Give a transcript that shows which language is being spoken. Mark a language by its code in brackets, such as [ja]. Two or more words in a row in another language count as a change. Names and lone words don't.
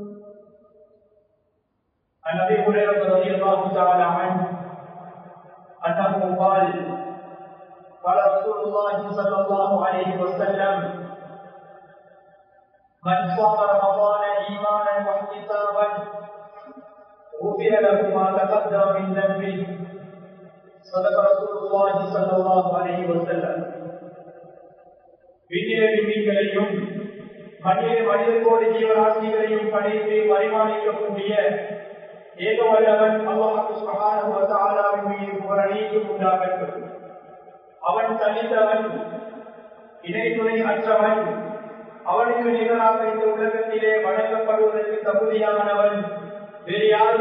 [ar] عن أبي هريرة رضي الله تعالى عنه أنه قال قال رسول الله صلى الله عليه وسلم من صام رمضان إيمانا واحتسابا غفر له ما تقدم من ذنبه. صدق رسول الله صلى الله عليه وسلم. [ta] வீட்டிலே மீன்களையும் மனிதர்களோடு ஜீவராசிகளையும் படைத்து பரிமாணிக்கக்கூடிய ஏக வல்லவன் [ar] الله سبحانه وتعالى [ta] மீது புகழனைத்தும் உண்டாகட்டும். அவன் தனித்தவன், இணை துணை அற்றவன், அவனுக்கு நிகராக இந்த உலகத்திலே வணங்கப்படுவதற்கு தகுதியானவன் வேறு யாரும்